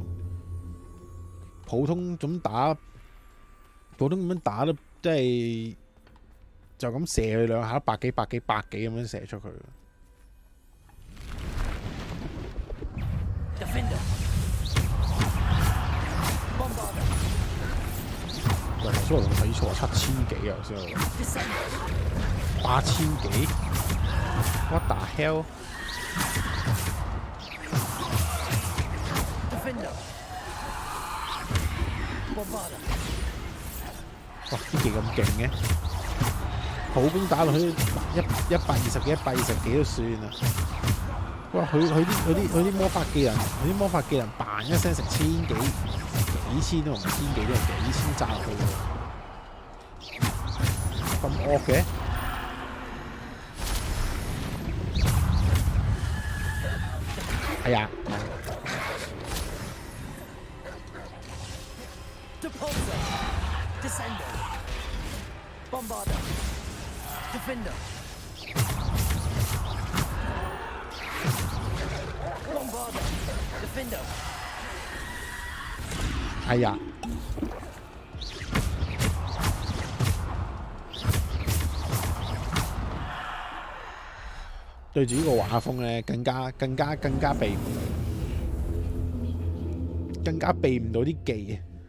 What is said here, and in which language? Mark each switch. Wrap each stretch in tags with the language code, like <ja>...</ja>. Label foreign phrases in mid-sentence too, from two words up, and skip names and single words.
<yue>普通咁樣打都即係就咁射佢兩下，百幾咁樣射出去。喂，頭先我睇錯7000幾啊，頭先我8000幾 ？</yue> <en>What the hell？</en> <yue>哇！啲技咁勁嘅，普攻打落去120幾、120幾都算啦。哇！佢啲魔法技能扮一聲成千幾、幾千都唔係千幾都係幾千炸落去喎，咁惡嘅？係啊。 Descender. Bombarda. Defender. Bombarda. Defender. 哎呀！對住呢個畫風咧，更加避唔到，更加避唔到啲技。</yue>